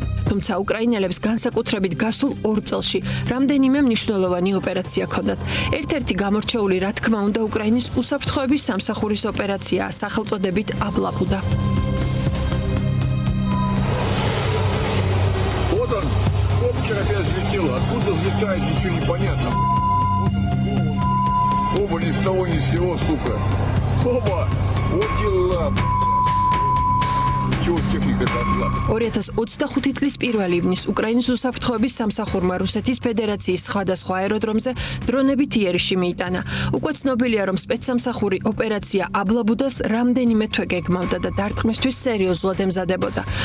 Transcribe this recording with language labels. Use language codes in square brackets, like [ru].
[ka] თუმცა უკრაინელებს განსაკუთრებით გასულ 2 წელში რამდენიმე მნიშვნელოვანი ოპერაცია ჰქონდათ. ერთ-ერთი გამორჩეული, რა თქმა უნდა, უკრაინის უსაფრთხოების სამსახურის ოპერაციაა, სახელწოდებით აბლაბუდა. [ru] Вот он, копчик опять взлетел. Откуда взлетает, ничего не понятно. Оба ни с того ни с сего, сука. Оба! Вот дела. [ka] 2025 წლის 1 ივნის უკრაინის უსაფრთხოების სამსახურმა რუსეთის ფედერაციის სხვადასხვა აეროდრომზე დრონებით იერიში მიიტანა. უკვე ცნობილია, რომ სპეცსამსახური ოპერაცია აბლაბუდას რამდენიმე თვე გეგმავდა და დარტყმისთვის სერიოზულად ემზადებოდა.